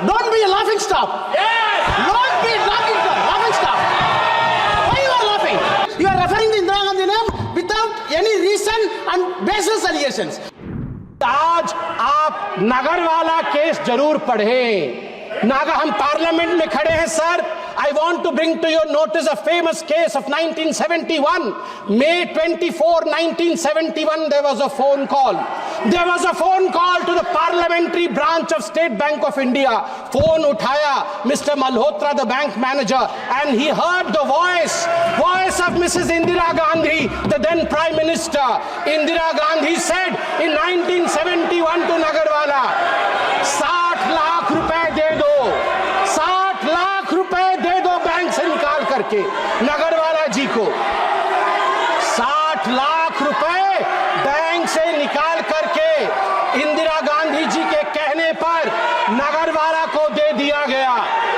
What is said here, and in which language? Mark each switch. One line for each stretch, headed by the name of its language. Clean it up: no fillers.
English: Don't be a laughing stock. yes, Don't be laughing stock. Why you are laughing? You are referring to Indira Gandhi name without any reason and baseless allegations.
Hindi: आज आप Nagarwala case जरूर पढ़ें। हम parliament में खड़े हैं sir.
English: I want to bring to your notice a famous case of 1971. May 24, 1971, there was a phone call. There was a phone call to the parliamentary branch of State Bank of India. Phone
Hindi: uthaya
English: Mr. Malhotra, the bank manager, and he heard the voice of Mrs. Indira Gandhi, the then Prime Minister. Indira Gandhi said in 1971 to Nagarwala,
Hindi: 60 lakh रुपए दे दो, 60 लाख रुपए दे दो bank से निकाल करके नगरवाला जी को। 60 लाख रुपए bank से निकाल करके इंदिरा गांधी जी के कहने पर नगरवाला को दे दिया गया।